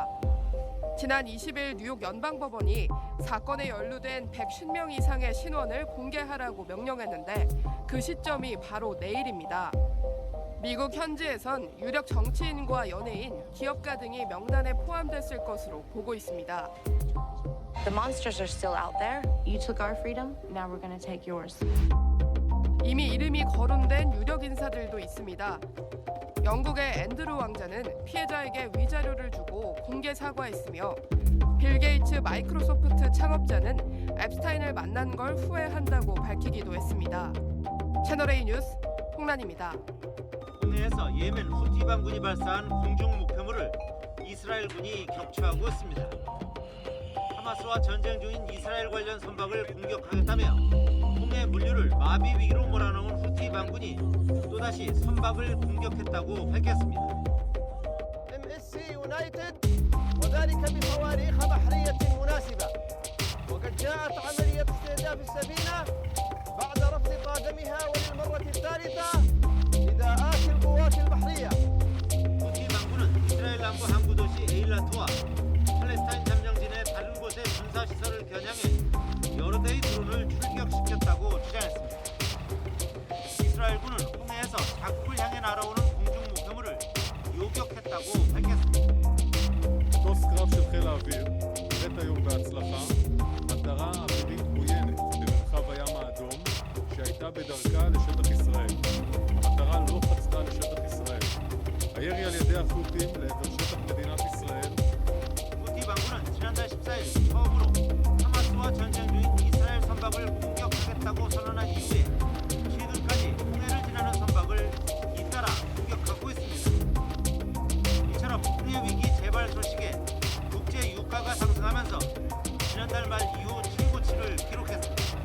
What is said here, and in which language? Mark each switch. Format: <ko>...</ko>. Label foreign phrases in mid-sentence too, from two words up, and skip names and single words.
<ko>지난 20일 뉴욕 연방법원이 사건에 연루된 150명 이상의 신원을 공개하라고 명령했는데 그 시점이 바로 내일입니다. 미국 현지에선 유력 정치인과 연예인, 기업가 등이 명단에 포함됐을 것으로 보고 있습니다.</ko> <en>The monsters are still out there. You took our freedom, now we're going to take yours.</en> <ko>이미 이름이 거론된 유력 인사들도 있습니다. 영국의 앤드루 왕자는 피해자에게 위자료를 주고 공개 사과했으며 빌 게이츠 마이크로소프트 창업자는 앱스타인을 만난 걸 후회한다고 밝히기도 했습니다. 채널A 뉴스 홍란입니다. 홍해에서 예멘 후티 반군이 발사한 공중 목표물을 이스라엘군이 격추하고 있습니다. 하마스와 전쟁 중인 이스라엘 관련 선박을 공격하겠다며 홍해 물류를 마비 위기로 몰아넣은 후티 반군이 또다시 선박을 공격했다고 밝혔습니다.</ko> <ar>MSC United وذلك بصواريخ بحرية مناسبة وقد جاءت عملية استهداف السفينة بعد رفض قادمها وللمرة الثالثة نداءات القوات البحرية.</ar> <ko>후티 반군은 이스라엘 남부 항구 도시 에일라트와 팔레스타인 점령진의 다른 곳의 군사 시설을 겨냥해 여러 대의 드론을 출격시켰다고 주장했습니다. 이스라엘군은 홍해에서 자국을 향해 날아오는 공중 목표물을 요격했다고 밝혔습니다.</ko> <he>מטוס קרב של חיל האוויר נראית היום בהצלחה מטרה אווירית עוינת במרחב הים האדום שהייתה בדרכה לשטח ישראל. המטרה לא חצתה לשטח ישראל. הירי על ידי החות'ים לעבר שטח מדינת ישראל.</he> <ko>후티 반군은 지난달 14일 처음으로 하마스와 전쟁 중인 이스라엘 선박을 공격하겠다고 선언한 이후에 최근까지 홍해를 지나는 선박을 잇따라 공격하고 있습니다. 이처럼 홍해 위기 재발 소식에 국제 유가가 상승하면서 지난달 말 이후 최고치를 기록했습니다.</ko>